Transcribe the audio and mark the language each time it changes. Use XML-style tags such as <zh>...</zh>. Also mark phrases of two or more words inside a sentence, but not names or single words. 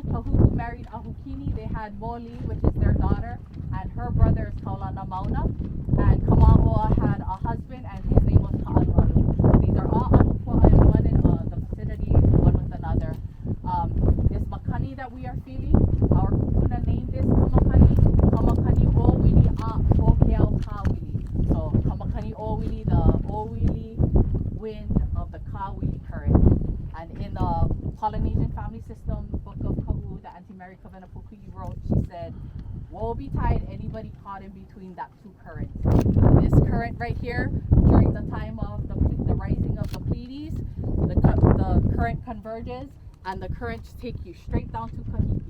<en>Kahuku married Ahukini. They had Moli, which is their daughter, and her brother is Kaulana Mauna. And Kama'oa had a husband, and his name was Ka'alualu. So these are all Ahupua and one in the vicinity, one with another. This makani that we are feeling, our kupuna named this kamakani. Kamakani Owili a Okeau Kawili. So Kamakani Owili, the Owili wind of the Kawili current. And in the Polynesian family system book of Ka'u that Auntie Mary Kavanapuku'i wrote, she said, woe betide anybody caught in between that two currents. This current right here, during the time of the rising of the Pleiades, the current converges, and the currents take you straight down to Kahiki.</en>